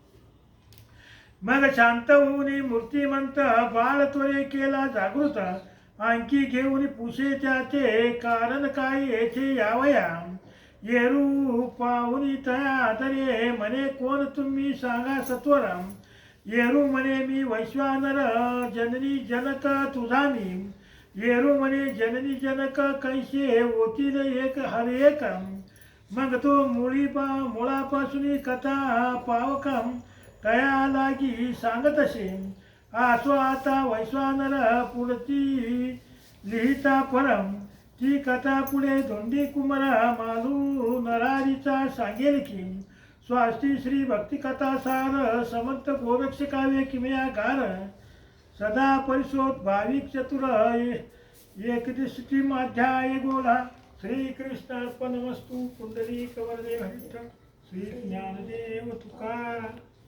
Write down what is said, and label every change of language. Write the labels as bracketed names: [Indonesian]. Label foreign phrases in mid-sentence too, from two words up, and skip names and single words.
[Marathi] मग शांत होऊन मूर्तिमंत बाळ त्वरे केला जागृत, आणखी घेऊन पुसे त्याचे कारण काय येथे यावया, येरू पाहुनी तया आदरे, म्हणे कोण तुम्ही सांगा सत्वरम, येरू म्हणे मी वैश्वानर जननी जनक तुझा मी, येरू म्हणे जननी जनक कैसे होतील एक हर एक, मग तो मुळापासून कथा पावकम, तया लागी सांगत असे, आसो आता वैश्वानर पुढची लिहिता परम, ती कथा पुढे धोंडी कुमारा मालू नरारीचा सांगेल की, स्वास्ती श्री भक्ती कथा सार, समर्थ गोरक्ष काव्य किमया गार, सदा परिशोध भाविक चतुर, एकदिष्टिम अध्याय गोला. [Sanskrit] श्री कृष्ण अर्पणमस्तु. [Marathi] पुंडलिक वरदे हरिष्ठ. श्री ज्ञानदेव तुकाराम.